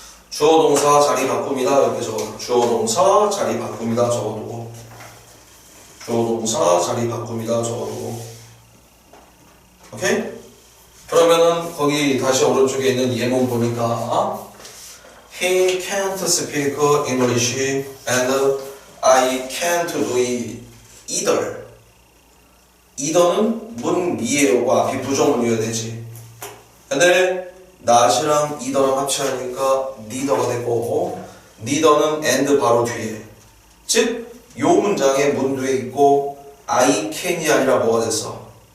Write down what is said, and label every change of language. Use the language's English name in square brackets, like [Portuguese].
[Korean] 주어 동사 자리 바꿉니다. 이렇게 적어. 주어 동사 자리 바꿉니다. 적어두고. 주어 동사 자리 바꿉니다. 적어두고. 오케이? 그러면은 거기 다시 오른쪽에 있는 예문 보니까 [English] He can't speak English and I can't do it either. [Korean] either는 문미에요가 앞이 부정문이어야 되지. 근데 not이랑 either랑 합치하니까 neither가 되고, neither는 and 바로 뒤에. 즉, 요 문장에 문 뒤에 있고 I can이 아니라 뭐가 됐어?